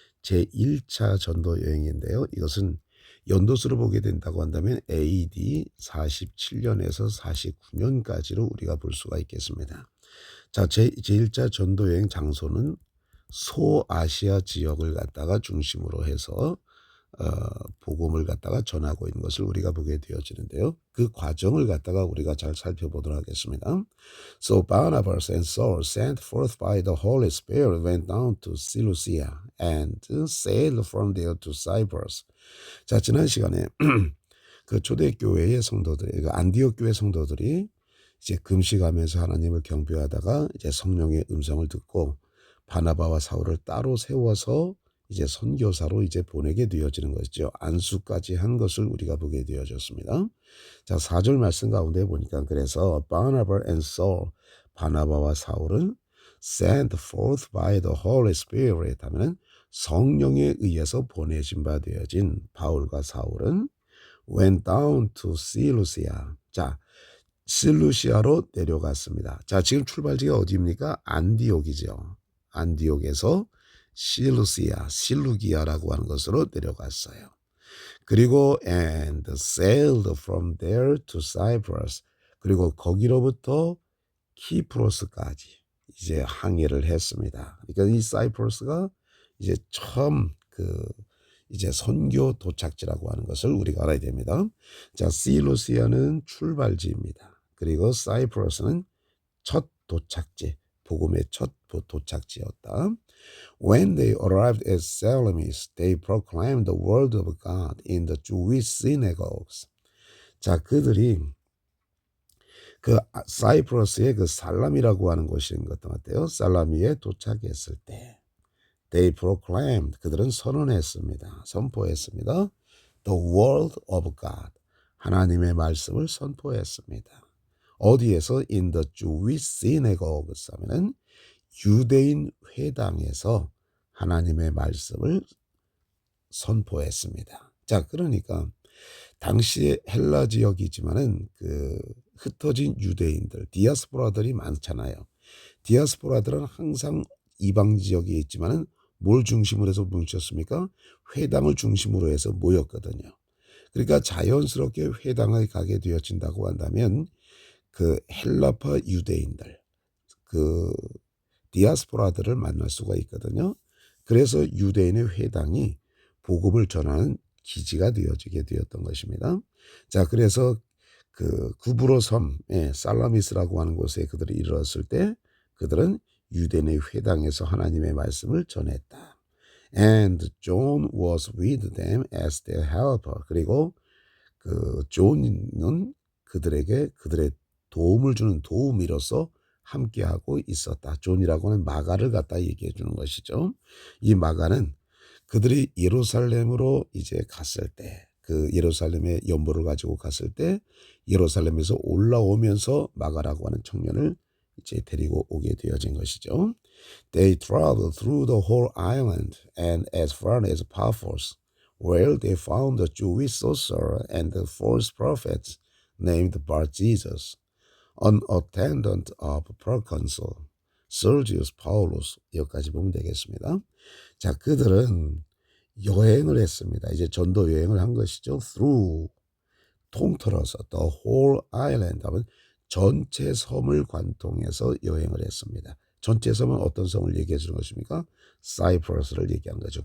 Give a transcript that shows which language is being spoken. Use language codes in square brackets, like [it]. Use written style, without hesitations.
[ko] 제1차 전도 여행인데요. 이것은 연도수로 보게 된다고 한다면 AD 47년에서 49년까지로 우리가 볼 수가 있겠습니다. 자, 제1차 전도 여행 장소는 소아시아 지역을 갖다가 중심으로 해서 복음을 갖다가 전하고 있는 것을 우리가 보게 되어지는데요. 그 과정을 갖다가 우리가 잘 살펴보도록 하겠습니다. [en] So Barnabas and Saul, sent forth by the Holy Spirit, went down to Seleucia and sailed from there to Cyprus. [ko] 자, 지난 시간에 그 초대교회의 성도들이, 그 안디옥 교회 성도들이 이제 금식하면서 하나님을 경배하다가 이제 성령의 음성을 듣고 바나바와 사울을 따로 세워서 이제 선교사로 이제 보내게 되어지는 것이죠. 안수까지 한 것을 우리가 보게 되어졌습니다. 자, 4절 말씀 가운데 보니까 그래서 Barnabas and Saul, 바나바와 사울은 [en] sent forth by the Holy Spirit [ko] 하면은 성령에 의해서 보내신 바 되어진 바울과 사울은 [en] went down to Seleucia. [ko] 자, 실루시아로 내려갔습니다. 자, 지금 출발지가 어디입니까? 안디옥이죠. 안디옥에서 실루시아, 실루기아라고 하는 것으로 내려갔어요. 그리고 [en] and sailed from there to Cyprus. [ko] 그리고 거기로부터 키프로스까지 이제 항해를 했습니다. 그러니까 이 사이프러스가 이제 처음 이제 선교 도착지라고 하는 것을 우리가 알아야 됩니다. 자, 실루시아는 출발지입니다. 그리고 사이프러스는 첫 도착지, 복음의 첫 도착지였다. [en] When they arrived at Salamis, they proclaimed the word of God in the Jewish synagogues. [ko] 자, 그들이 그 사이프러스의 그 살라미라고 하는 곳인 것 같아요. 살라미에 도착했을 때 [en] they proclaimed, [ko] 그들은 선언했습니다. 선포했습니다. [en] The word of God, [ko] 하나님의 말씀을 선포했습니다. 어디에서? [en] In the Jewish synagogues [ko] 하면은 유대인 회당에서 하나님의 말씀을 선포했습니다. 자, 그러니까 당시에 헬라 지역이지만은 그 흩어진 유대인들, 디아스포라들이 많잖아요. 디아스포라들은 항상 이방 지역에 있지만은 뭘 중심으로 해서 뭉쳤습니까? 회당을 중심으로 해서 모였거든요. 그러니까 자연스럽게 회당에 가게 되어진다고 한다면 그 헬라파 유대인들, 그 디아스포라들을 만날 수가 있거든요. 그래서 유대인의 회당이 복음을 전하는 기지가 되어지게 되었던 것입니다. 자, 그래서 그 구브로 섬, 살라미스라고 하는 곳에 그들이 이르렀을 때 그들은 유대인의 회당에서 하나님의 말씀을 전했다. [en] And John was with them as their helper. [ko] 그리고 그 존은 그들에게 그들의 도움을 주는 도우미로서 함께하고 있었다. 존이라고 하는 마가를 갖다 얘기해 주는 것이죠. 이 마가는 그들이 예루살렘으로 이제 갔을 때, 그 예루살렘에 연보를 가지고 갔을 때 예루살렘에서 올라오면서 마가라고 하는 청년을 이제 데리고 오게 되어진 것이죠. [en] They traveled through the whole island and as far as Paphos, where they found a Jewish sorcerer and the false prophets named Bar-Jesus, an attendant of proconsul Sergius Paulus. [ko] 여기까지 보면 되겠습니다. 자, 그들은 여행을 했습니다. 이제 전도 여행을 한 것이죠. Through, 통틀어서 [en] the whole island [ko] 하면 전체 섬을 관통해서 여행을 했습니다. 전체 섬은 어떤 섬을 얘기해 주는 것입니까? 사이프러스를 얘기하는 거죠.